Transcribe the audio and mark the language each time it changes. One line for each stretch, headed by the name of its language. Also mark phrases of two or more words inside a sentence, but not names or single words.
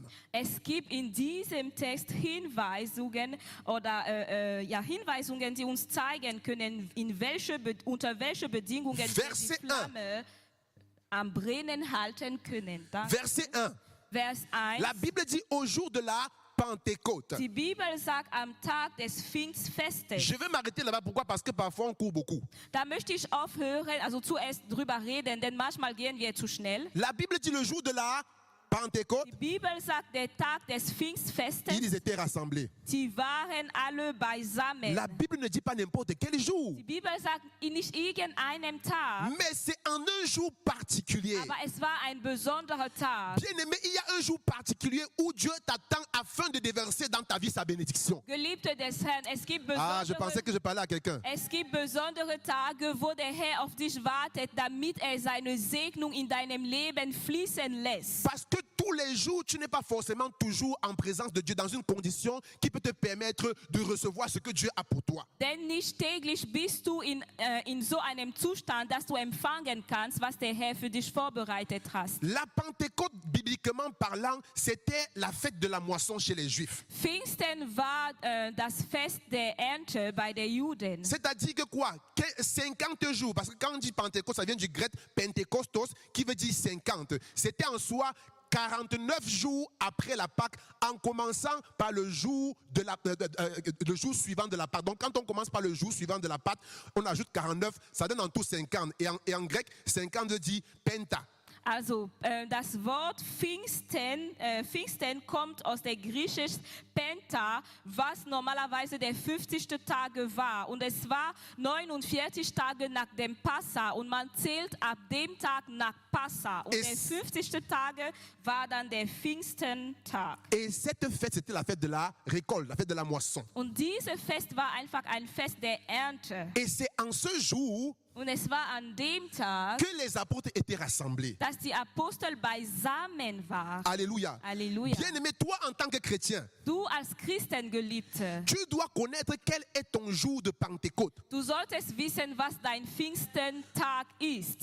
German: Es gibt in diesem Text Hinweisungen oder Hinweisungen, die uns zeigen können, unter welche Bedingungen wir die Verset Flamme am Brennen halten können. Danke. Verset 1. Vers 1.
French: La Bible dit au jour de la Pentecôte.
German: Die Bibel sagt am Tag des Pfingstfestes.
French: Je vais m'arrêter là-bas. Pourquoi? Parce que parfois on court beaucoup.
German: Da möchte ich aufhören, also zuerst drüber reden, denn manchmal gehen wir zu schnell.
French: La Bible dit le jour de la Pentecôte,
German: Die Bibel sagt, der Tag des Pfingstfestes,
French: ils étaient rassemblés.
German: die waren alle beisammen.
French: La Bible ne dit pas n'importe quel jour,
German: Die Bibel sagt nicht irgendeinem Tag,
French: mais c'est en un jour particulier.
German: aber es war ein besonderer Tag.
French: Bien aimé, il y a un jour particulier où Dieu t'attend afin de déverser dans ta vie sa bénédiction.
German: Geliebte des Herrn, es gibt
French: Ah, je pensais que je parlais à quelqu'un.
German: besondere Tage, wo der Herr auf dich wartet, damit er seine Segnung in deinem Leben fließen lässt.
French: Parce que tous les jours, tu n'es pas forcément toujours en présence de Dieu dans une condition qui peut te permettre de recevoir ce que Dieu a pour toi.
German: Denn nicht täglich bist du in so einem Zustand, dass du empfangen kannst, was der Herr für dich vorbereitet hat.
French: La Pentecôte, bibliquement parlant, c'était la fête de la moisson chez les Juifs.
German: Pfingsten war das Fest der Ernte bei den Juden.
French: C'est-à-dire que quoi? 50 jours, parce que quand on dit Pentecôte, ça vient du grec Pentekostos, qui veut dire 50. C'était en soi 49 jours après la Pâque, en commençant par le jour suivant de la Pâque. Donc quand on commence par le jour suivant de la Pâque, on ajoute 49, ça donne en tout 50. Et en grec, 50 dit penta.
German: Also das Wort Pfingsten kommt aus der griechisch Penta, was normalerweise der 50. Tage war. Und es war 49 Tage nach dem Passa und man zählt ab dem Tag nach Passa. Und Es- der 50. Tage war dann der Pfingstentag.
French: Et cette fête, c'était la fête de la récolte, la fête de la moisson.
German: Und dieses Fest war einfach ein Fest der Ernte.
French: Et c'est en ce jour
German: Und es war an dem Tag,
French: que les apôtres étaient rassemblés.
German: dass die Apostel beisammen waren. Alléluia. Halleluja.
French: Bien-aimé, toi en tant que chrétien,
German: Du als Christengeliebte,
French: tu dois connaître quel est ton jour de Pentecôte.
German: du solltest wissen, was dein Pfingstentag ist.